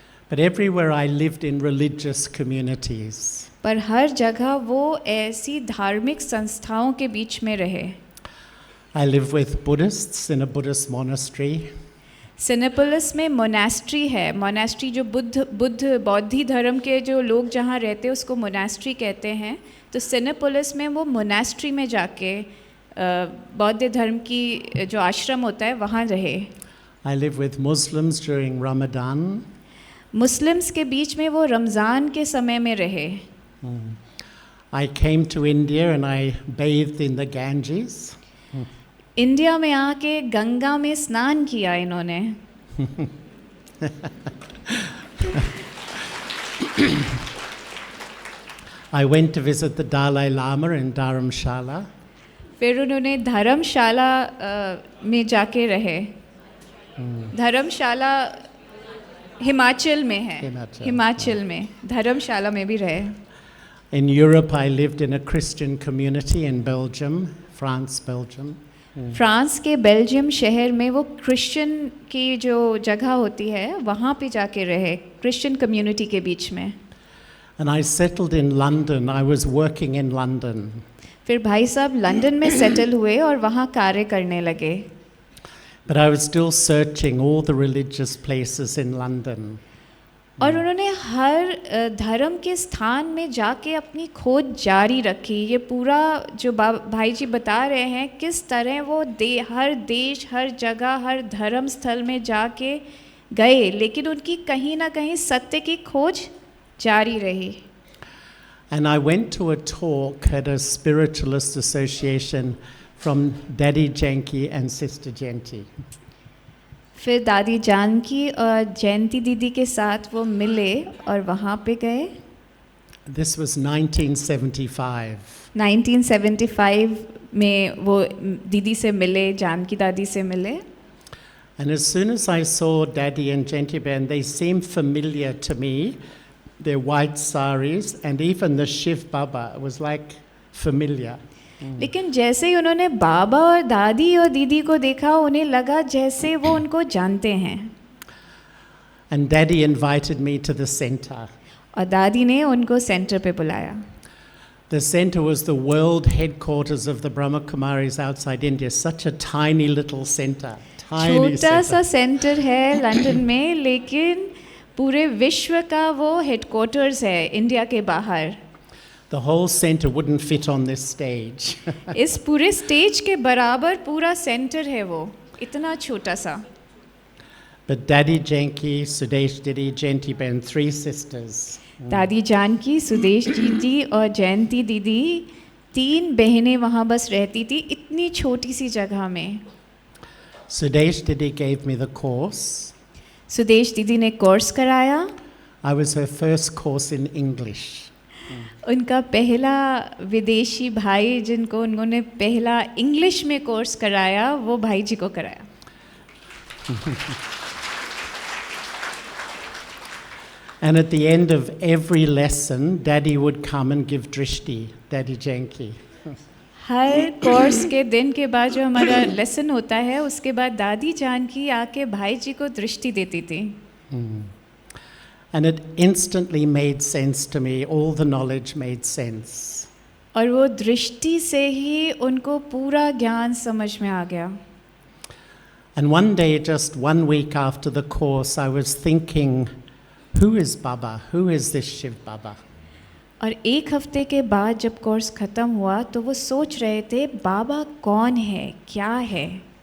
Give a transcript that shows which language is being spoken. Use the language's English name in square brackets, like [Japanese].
[English] But everywhere I lived in religious communities. [Hindi] पर हर जगह वो ऐसी धार्मिक संस्थाओं के बीच में रहे. [English] I live with Buddhists in a Buddhist monastery. [Hindi] Cinepolis में मोनास्ट्री है. मोनास्ट्री जो बौद्धी धर्म के जो लोग जहाँ रहते हैं उसको मोनास्ट्री कहते हैं. तो सिनेपोलिस में वो मोनास्ट्री में जाके बौद्ध धर्म की जो आश्रम होता है वहाँ रहे। [English] I lived with Muslims during Ramadan. [Hindi] Muslims के बीच में वो रमज़ान के समय में रहे। [English] I came to India and I bathed in the Ganges. [Hindi] India में आके गंगा में स्नान किया इन्होंने। [English] I went to visit the Dalai Lama in Dharamshala. [Hindi] फिर उन्होंने धर्मशाला में जाके रहे। धर्मशाला हिमाचल में है। हिमाचल में धर्मशाला में भी रहे। [English] In Europe, I lived in a Christian community in Belgium, France, Belgium. [Hindi] France के बेल्जियम शहर में वो क्रिश्चियन की जो जगह होती है वहाँ पे जाके रहे, क्रिश्चियन कम्युनिटी के बीच में। [English] And I settled in London. I was working in London. [Hindi] फिर भाई साहब लंदन में सेटल हुए और वहाँ कार्य करने लगे। [English] But I was still searching all the religious places in London. [Hindi] और उन्होंने हर धर्म के स्थान में जाके अपनी खोज जारी रखी। ये पूरा जो भाई जी बता रहे हैं किस तरह वो हर देश, हर जगह, हर धर्म स्थल में जाके गए, लेकिन उनकी कहीं ना कहीं सत्य की खोज जारी रही। [English] And I went to a talk at a spiritualist association from Daddy Janki and Sister Jenti. [Hindi] फिर दादी जानकी और जयंती दीदी के साथ वो मिले और वहाँ पे गए। [English] This was 1975. [Hindi] 1975 में वो दीदी से मिले, जानकी दादी से मिले। [English] And as soon as I saw Daddy and Jenti Ben, they seemed familiar to me. Their white saris and even the Shiv Baba was like familiar. [Hindi] लेकिन जैसे ही उन्होंने बाबा और दादी और दीदी को देखा, उन्हें लगा जैसे वो उनको जानते हैं। [English] And Daddy invited me to the center. [Hindi] और दादी ने उनको सेंटर पे बुलाया। [English] The center was the world headquarters of the Brahma Kumaris outside India. Such a tiny little center. Tiny [Hindi] छोटा सा [English] center. [Hindi] सेंटर है लंदन में, लेकिन पूरे विश्व का वो हेडक्वार्टर्स है इंडिया के बाहर। [English] The whole center wouldn't fit on this stage. [Hindi] इस पूरे स्टेज के बराबर पूरा सेंटर है वो, इतना छोटा सा। [English] But Daddy Janki, Sudesh Didi, Jenti Ben, three sisters. [Hindi] दादी जानकी, सुदेश दीदी और जयंती दीदी, तीन बहनें वहाँ बस रहती थी इतनी छोटी सी जगह में। [English] Sudesh Didi gave me the course. [Hindi] Sudesh दीदी ने कोर्स कराया। [English] I was her first course in English. [Hindi] उनका पहला विदेशी भाई जिनको उन्होंने पहला इंग्लिश में कोर्स कराया, वो भाई जी को कराया। [English] And at the end of every lesson, Daddy would come and give drishti, Daddy Janki. [Hindi] हर course के दिन के बाद जो हमारा लेसन होता है, उसके बाद दादी जानकी आके भाई जी को दृष्टि देती थी। [English] And it instantly made sense to me. All the knowledge made sense. [Hindi] और वो दृष्टि से ही उनको पूरा ज्ञान समझ में आ गया। [English] And one day, just 1 week after the course, I was thinking, who is Baba? Who is this Shiv Baba? [Hindi] और एक हफ्ते के बाद जब कोर्स ख़त्म हुआ तो वो सोच रहे थे बाबा कौन है, क्या है।